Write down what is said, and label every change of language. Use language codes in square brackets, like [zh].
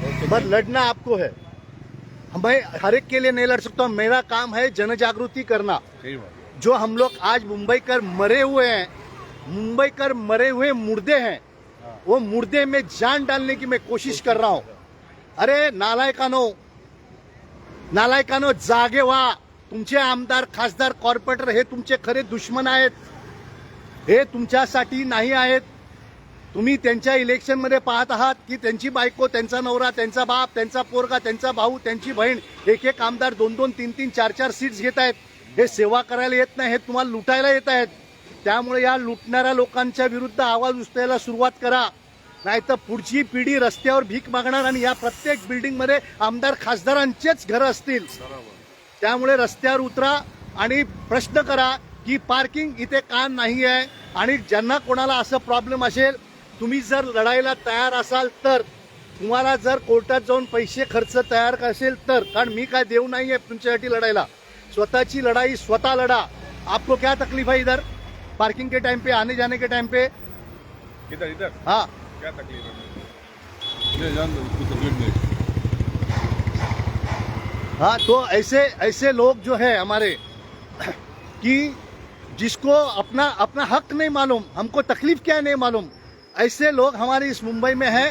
[hi] बस लड़ना आपको है, मैं हर एक के लिए नहीं लड़ सकता हूँ। मेरा काम है जन जागृति करना। सही बात। जो हम लोग आज मुंबई कर मरे हुए हैं, मुंबई कर मरे हुए मुर्दे हैं, वो मुर्दे में जान डालने की मैं कोशिश कर रहा हूं। [mr] अरे नालायकानो जागे व्हा। तुमचे आमदार खासदार कॉर्पोरेटर हे तुमचे खरे दुश्मन आहेत, हे तुमच्यासाठी नाही आहेत। तुम्ही त्यांच्या इलेक्शन मध्ये पाहत आहात की त्यांची बायको, त्यांचा नवरा, त्यांचा बाप, त्यांचा पोरगा, त्यांचा भाऊ, त्यांची बहीण, एक एक आमदार 2-2, 3-3, 4-4 सीट्स घेत आहेत। हे सेवा करायला येत नाही, हे तुम्हाला लुटायला येत आहेत। त्यामुळे या लुटणाऱ्या लोकांच्या विरुद्ध आवाज उचलायला सुरुवात करा, नाहीतर पुढची पिढी रस्त्यावर भीक मागणार आणि या प्रत्येक बिल्डिंग मध्ये आमदार खासदारांचेच घर असतील। त्यामुळे रस्त्यावर उतरा आणि प्रश्न करा की पार्किंग इथे का नाही आहे, आणि ज्यांना कोणाला असं प्रॉब्लेम असेल, तुम्ही जर लढायला तयार असाल तर, तुम्हाला जर कोर्टात जाऊन पैसे खर्च तयार असेल तर, कारण मी काय देऊ नाहीये तुमच्यासाठी लढायला, स्वतःची लढाई स्वतः लढा। [hi] आपको क्या तकलीफ है इधर पार्किंग के टाइम पे, आने जाने के टाइम पे? इधर हाँ क्या तकलीफ है? मुझे जान दो, उसको तकलीफ नहीं। हाँ, तो ऐसे लोग जो है हमारे कि जिसको अपना हक नहीं मालूम, हमको तकलीफ क्या है नहीं मालूम, ऐसे लोग हमारे इस मुंबई में है।